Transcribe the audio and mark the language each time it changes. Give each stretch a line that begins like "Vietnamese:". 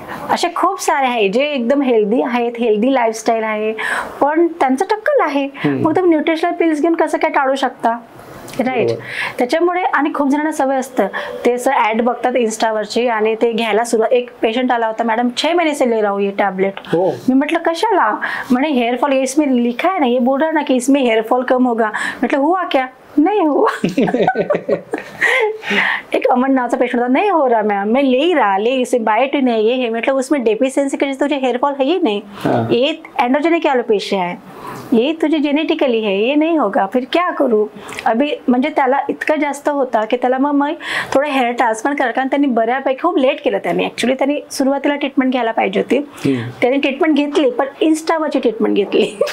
Marathi: असे खूप सारे आहे जे एकदम हेल्दी आहेत, हेल्दी लाईफस्टाईल आहे, पण त्यांचं टक्कल आहे. मग तुम्ही न्यूट्रिशनल पिल्स घेऊन कसं काय टाळू शकता, राईट. त्याच्यामुळे आणि खूप जणांना सवय असतं, ते असं ऍड बघतात इन्स्टावरची आणि ते घ्यायला सुरुवात. एक पेशंट आला होता,
Hindi: मॅडम 6 महीने से ले रहा हूं ये टैबलेट.
Marathi: मी म्हटलं कशाला? म्हणे हेअरफॉल,
Hindi: इसमें लिखा है ना, ये बोल रहा ना कि इसमें हेयरफॉल कम होगा. म्हटलं हुआ क्या? नहीं हुआ.
Marathi: एक अमन नावाचा पेशेंट होता,
Hindi: नहीं हो रहा मैम, मैं ले ही रहा, ले इसे बायोटिन नहीं, ये है, मतलब उसमें डेफिशिएंसी की वजह से तुझे हेयर फॉल है ही नहीं, ये एंड्रोजेनिक एलोपेशिया है, ये तुझे जेनेटिकली है, ये नहीं होगा, फिर क्या करू.
Marathi: अभी म्हणजे त्याला इतकं जास्त होता की त्याला मग थोडं हेअर ट्रान्सप्लांट करा, कारण त्यांनी बऱ्यापैकी खूप लेट केलं. त्यांनी ऍक्च्युली त्यांनी सुरुवातीला ट्रीटमेंट घ्यायला पाहिजे होती. त्यांनी ट्रीटमेंट घेतली, पण इन्स्टावरची ट्रीटमेंट घेतली.